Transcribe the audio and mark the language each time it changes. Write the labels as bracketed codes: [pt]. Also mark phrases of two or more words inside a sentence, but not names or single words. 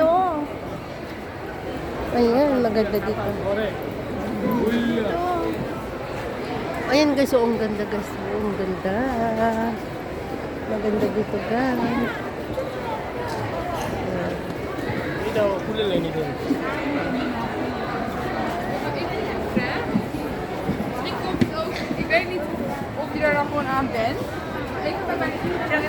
[tl] Ayan, maganda dito. Dito. Ayan guys, oh, ang ganda guys. Oh, ang ganda. Maganda dito guys. Ayan. Ito, kulay lang ito. [nl] Ik weet niet of je er dan gewoon aan bent. Ik ben